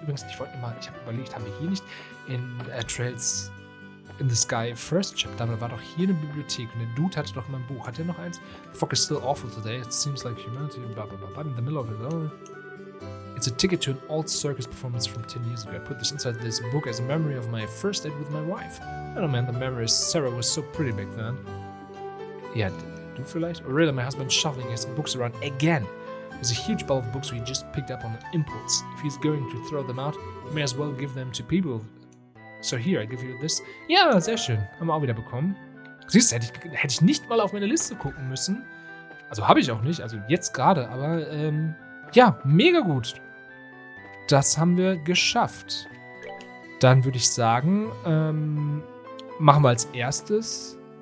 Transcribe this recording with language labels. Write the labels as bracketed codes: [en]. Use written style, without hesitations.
[de] Übrigens, ich habe überlegt, haben wir hier nicht in Trails in the Sky First Chapter, da war doch hier eine Bibliothek und der Dude hatte doch immer ein Buch. Hat er noch eins? [en] The fog is still awful today. It seems like humanity, blah, blah, blah, in the middle of it all. It's a ticket to an old circus performance from 10 years ago. I put this inside this book as a memory of my first date with my wife. I don't know, man, the memory is Sarah was so pretty back then. Yeah, [de] du vielleicht? [en] Or really, my husband shuffling his books around again. There's a huge pile of books we just picked up on impulse. If he's going to throw them out, we may as well give them to people. So here, I give you this. [de] Ja, sehr schön. Haben wir auch wieder bekommen. Siehst du, hätte ich nicht mal auf meine Liste gucken müssen. Also habe ich auch nicht, also jetzt gerade, aber ja, mega gut. Das haben wir geschafft. Dann würde ich sagen, machen wir als erstes.